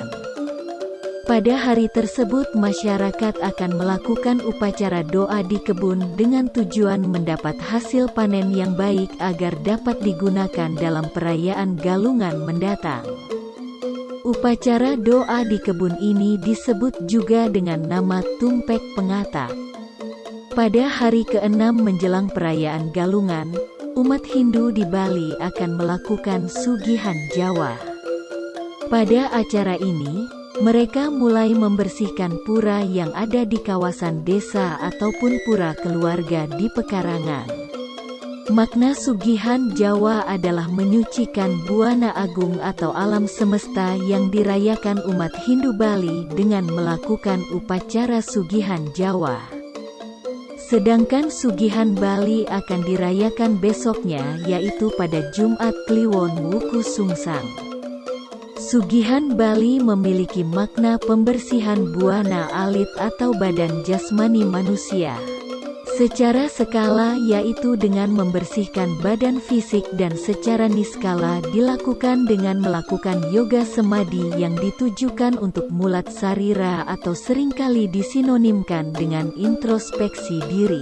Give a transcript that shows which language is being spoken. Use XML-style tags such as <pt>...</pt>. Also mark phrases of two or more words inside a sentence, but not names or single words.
<id>Pada hari tersebut masyarakat akan melakukan upacara doa di kebun dengan tujuan mendapat hasil panen yang baik agar dapat digunakan dalam perayaan Galungan mendatang. Upacara doa di kebun ini disebut juga dengan nama Tumpek Pengatap. Pada hari ke-6 menjelang perayaan Galungan, umat Hindu di Bali akan melakukan Sugihan Jawa. Pada acara ini, mereka mulai membersihkan pura yang ada di kawasan desa ataupun pura keluarga di pekarangan. Makna Sugihan Jawa adalah menyucikan buana agung atau alam semesta yang dirayakan umat Hindu Bali dengan melakukan upacara Sugihan Jawa. Sedangkan Sugihan Bali akan dirayakan besoknya yaitu pada Jumat Kliwon Wuku Sungsang. Sugihan Bali memiliki makna pembersihan buana alit atau badan jasmani manusia. Secara skala yaitu dengan membersihkan badan fisik dan secara niskala dilakukan dengan melakukan yoga semadi yang ditujukan untuk</id> <ban>mulat sarira</ban> <id>atau seringkali disinonimkan dengan introspeksi diri.</id>